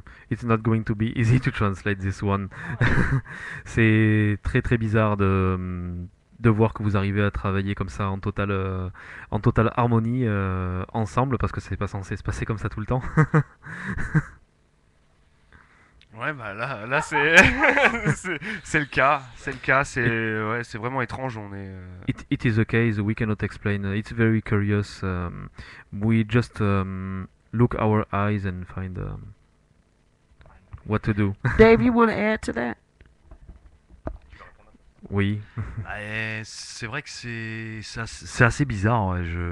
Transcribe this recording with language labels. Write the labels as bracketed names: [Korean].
[English] It's not going to be easy to translate this one. [French] C'est très très bizarre de voir que vous arrivez à travailler comme ça en totale harmonie ensemble parce que c'est pas censé se passer comme ça tout le temps. Ouais, bah là c'est c'est le cas, c'est vraiment étrange. [English] It is a case we cannot explain. It's very curious. We just look our eyes and find what to do. Dave, you want to add to that? [French] Oui. C'est vrai que c'est assez bizarre. Ouais.